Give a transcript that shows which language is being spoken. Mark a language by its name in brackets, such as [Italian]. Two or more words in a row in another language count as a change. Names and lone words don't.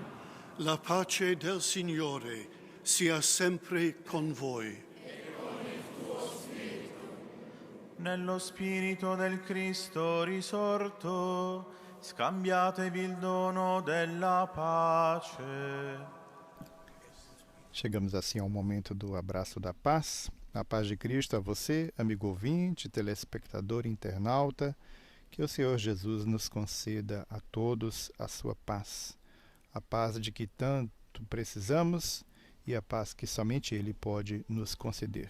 [Italian] La pace del Signore sia sempre con voi. E con il tuo spirito. Nello spirito del Cristo risorto, scambiatevi il dono della pace. [Portuguese] Chegamos assim ao momento do abraço da paz. A paz de Cristo a você, amigo ouvinte, telespectador, internauta. Que o Senhor Jesus nos conceda a todos a sua paz. A paz de que tanto precisamos e a paz que somente Ele pode nos conceder.